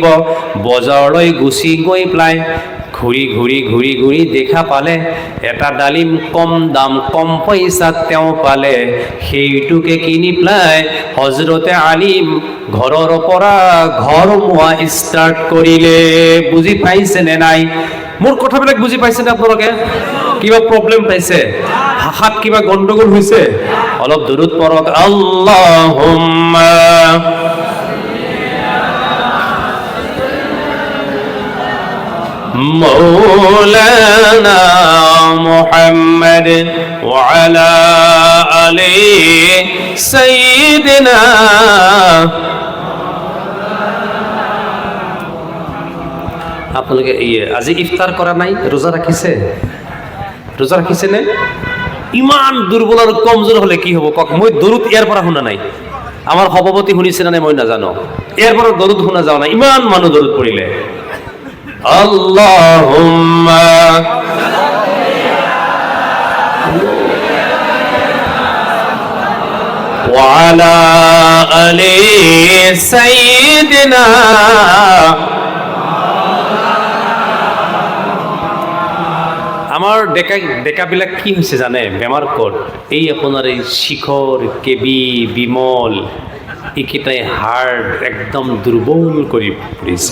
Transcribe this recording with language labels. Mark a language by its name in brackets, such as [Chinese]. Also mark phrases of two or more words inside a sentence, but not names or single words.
[Assamese] বজাৰলৈ গুচি গৈ পেলাই ঘূৰি ঘূৰি ঘূৰি ঘূৰি দেখা পালে এটা ডালিম কম দাম কম পইচাত তেওঁ পালে, সেইটোকে কিনি পেলাই হজৰতে আলীম ঘৰৰ পৰা ঘৰ মোৱা ষ্টাৰ্ট কৰিলে। বুজি পাইছে নে নাই? মোৰ কথাবিলাক বুজি পাইছে নে আপোনালোকে? কিবা প্ৰব্লেম পাইছে? ভাষাত কিবা গণ্ডগোল হৈছে? অলপ দৰুদ পঢ়ক। [Arabic] আল্লাহুম্মা مولانا محمد وعلى آل سيدنا। [Assamese] আপোনালোকে আজি ইফতাৰ কৰা নাই? ৰোজা ৰাখিছে? ৰোজা ৰাখিছে নে? ইমান দুৰ্বল আৰু কমজোৰ হলে কি হ'ব কওক? মই দৰুদ ইয়াৰ পৰা শুনা নাই। আমাৰ সভাপতি শুনিছে নে মই নাজানো। ইয়াৰ পৰা দৰুদ শুনা যাওঁ নাই। ইমান মানুহ দৰুদ পঢ়িলে। [Arabic] اللهم وعلى آل سيدنا. [Assamese] আমাৰ ডেকাবিলাক কি হৈছে জানে? বেমাৰ ক'ত? এই আপোনাৰ এই শিখৰ, কেবি, বিমল এইকেইটাই হাড় একদম দুৰ্বল কৰি পৰিছে।